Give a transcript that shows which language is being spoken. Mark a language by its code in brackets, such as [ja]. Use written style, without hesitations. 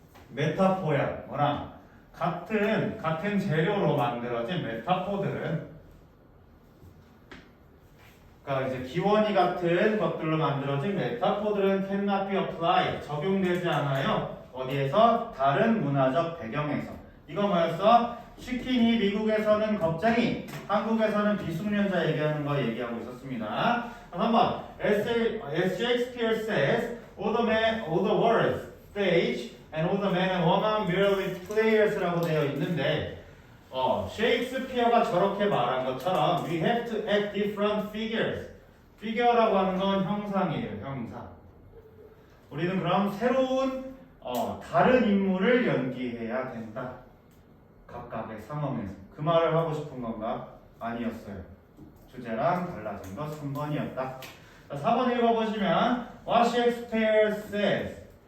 [ko] 메타포야 뭐랑 같은 재료로 만들어진 메타포들은 그러니까 이제 기원이 같은 것들로 만들어진 메타포들은 [en] cannot be applied [ko] 적용되지 않아요. 어디에서? 다른 문화적 배경에서. 이거 뭐였어? 치킨이 미국에서는 겁쟁이, 한국에서는 비숙련자 얘기하는 거 얘기하고 있었습니다. [en] 한번 as Shakespeare says, all the words, stage, and all the men and women merely players [ko] 라고 되어 있는데 셰익스피어가 저렇게 말한 것처럼 [en] we have to act different figures. [ko] figure라고 하는 건 형상이에요, 형상. 우리는 그럼 새로운 다른 인물을 연기해야 된다. 각각의 상황에서. 그 말을 하고 싶은 건가? 아니었어요. 주제랑 달라진 거 3번이었다. 자, 4번 읽어보시면 [en] What Shakespeare says.